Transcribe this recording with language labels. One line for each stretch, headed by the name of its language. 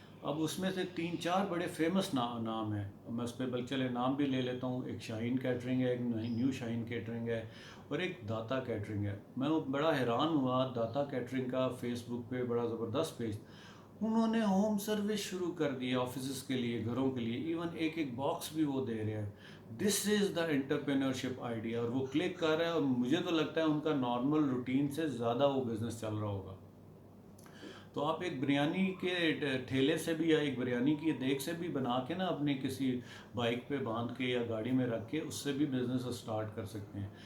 Urdu: اب اس میں سے 3-4 بڑے فیمس نام ہیں. میں اس پہ چلے نام بھی لے لیتا ہوں. ایک شاہین کیٹرنگ ہے، ایک نیو شاہین کیٹرنگ ہے، اور ایک داتا کیٹرنگ ہے. میں بڑا حیران ہوا، داتا کیٹرنگ کا فیس بک پہ بڑا زبردست پیج. انہوں نے ہوم سروس شروع کر دی آفیسز کے لیے، گھروں کے لیے. ایون ایک باکس بھی وہ دے رہے ہیں.
English: This is the entrepreneurship idea.
Urdu: اور وہ کلک کر رہا ہے، اور مجھے تو لگتا ہے ان کا نارمل روٹین سے زیادہ وہ بزنس چل رہا ہوگا. تو آپ ایک بریانی کے ٹھیلے سے بھی یا ایک بریانی کی دیگ سے بھی بنا کے نا اپنی کسی بائک پہ باندھ کے یا گاڑی میں رکھ کے اس سے بھی بزنس اسٹارٹ کر سکتے ہیں.